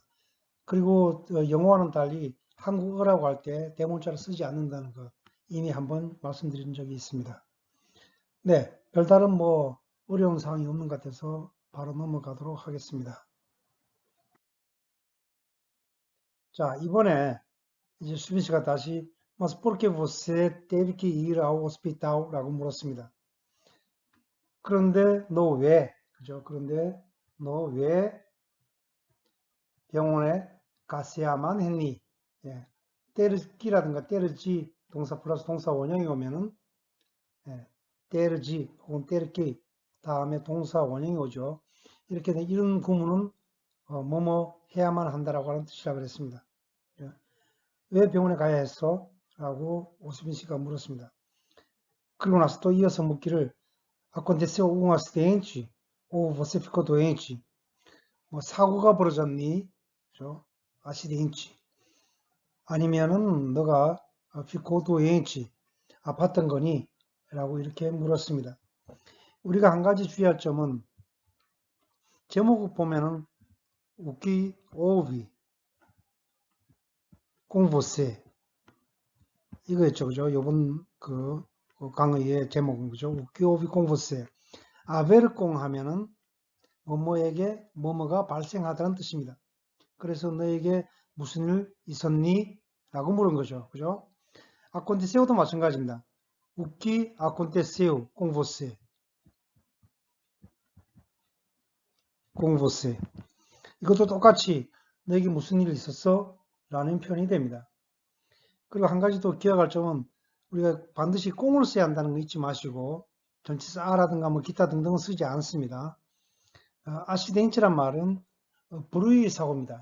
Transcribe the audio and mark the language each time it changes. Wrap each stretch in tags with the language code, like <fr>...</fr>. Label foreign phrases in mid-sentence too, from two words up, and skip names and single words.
<ko>그리고 영어와는 달리 한국어라고 할 때 대문자를 쓰지 않는다는 거 이미 한번 말씀드린 적이 있습니다. 네, 별다른 뭐 어려운 사항이 없는 것 같아서 바로 넘어가도록 하겠습니다. 자, 이번에 이제 수빈 씨가 다시</ko> <pt>Mas por que você teve que ir ao hospital?</pt> <ko>라고 물었습니다. 그런데 너 왜, 그죠? 그런데 너 왜 병원에 갔어야만 했니? 예. 때르기라든가 때르지 동사 플러스 동사 원형이 오면은 예. 때르지 혹은 때르기 다음에 동사 원형이 오죠. 이렇게 된 이런 구문은 뭐뭐 해야만 한다라고 하는 뜻이라 그랬습니다. 예. 왜 병원에 가야 했어? 라고 오수빈 씨가 물었습니다. 그리고 나서 또 이어서 묻기를</ko> <pt>aconteceu um acidente ou você ficou doente?</pt> <ko>뭐 사고가 벌어졌니? 그죠? acidente. 아니면은 너가</ko> <pt>ficou doente,</pt> <ko>아팠던 거니? 라고 이렇게 물었습니다. 우리가 한 가지 주의할 점은 제목을 보면은</ko> <pt>o que houve com você</pt> <ko>이거였죠. 그죠? 요번 그 강의의 제목은 그죠?</ko> <pt>o que houve com você. haver com</pt> <ko>하면은 뭐뭐에게 뭐뭐가 발생하다는 뜻입니다. 그래서 너에게 무슨 일 있었니? 라고 물은 거죠. 그죠? aconteceu도 마찬가지입니다.</ko> <pt>O que aconteceu com você? com você.</pt> <ko>이것도 똑같이 너에게 무슨 일이 있었어? 라는 표현이 됩니다. 그리고 한 가지 더 기억할 점은 우리가 반드시 꽁을 써야 한다는 거 잊지 마시고 전치사 아라든가 뭐 기타 등등은 쓰지 않습니다. 아시덴치란 말은 불의 사고입니다.</ko>